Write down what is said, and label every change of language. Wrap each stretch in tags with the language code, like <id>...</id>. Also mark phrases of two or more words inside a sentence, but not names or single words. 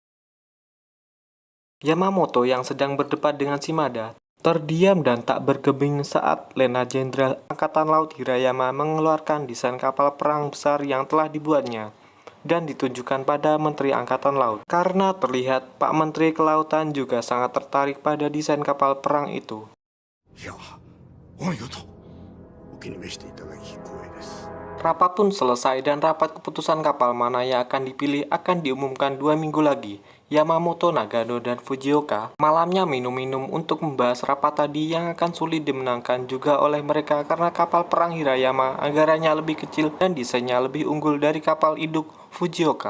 <id>Yamamoto yang sedang berdebat dengan Shimada terdiam dan tak bergeming saat Lena Jenderal Angkatan Laut Hirayama mengeluarkan desain kapal perang besar yang telah dibuatnya dan ditunjukkan pada Menteri Angkatan Laut. Karena terlihat Pak Menteri Kelautan juga sangat tertarik pada desain kapal perang itu.</id> <ja>いやお見事お気に召していただき光栄です</ja> <id>Rapat pun selesai dan rapat keputusan kapal mana yang akan dipilih akan diumumkan 2 minggu lagi. Yamamoto, Nagano, dan Fujioka malamnya minum-minum untuk membahas rapat tadi yang akan sulit dimenangkan juga oleh mereka karena kapal perang Hirayama anggarannya lebih kecil dan desainnya lebih unggul dari kapal induk Fujioka.</id>